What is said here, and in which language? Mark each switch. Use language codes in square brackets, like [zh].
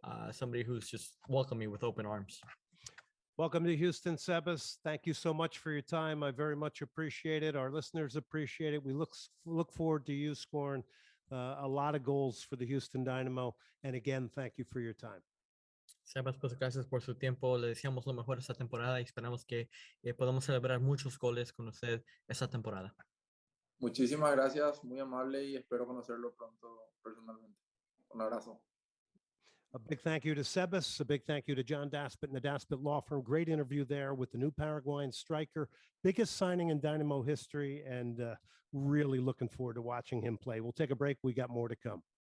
[en] Somebody who's just welcomed me with open arms. Welcome to Houston, Sebas. Thank you so much for your time. I very much appreciate it. Our listeners appreciate it. We look forward to you scoring a lot of goals for the Houston Dynamo. And again, thank you for your time. [es] Sebas, pues gracias por su tiempo. Le deseamos lo mejor esta temporada y esperamos que podamos celebrar muchos goles con usted esta temporada. Muchísimas gracias, muy amable, y espero conocerlo pronto personalmente. Un abrazo. [en] A big thank you to Sebas. A big thank you to John Daspit and the Daspit Law Firm. Great interview there with the new Paraguayan striker. Biggest signing in Dynamo history, and really looking forward to watching him play. We'll take a break. We got more to come.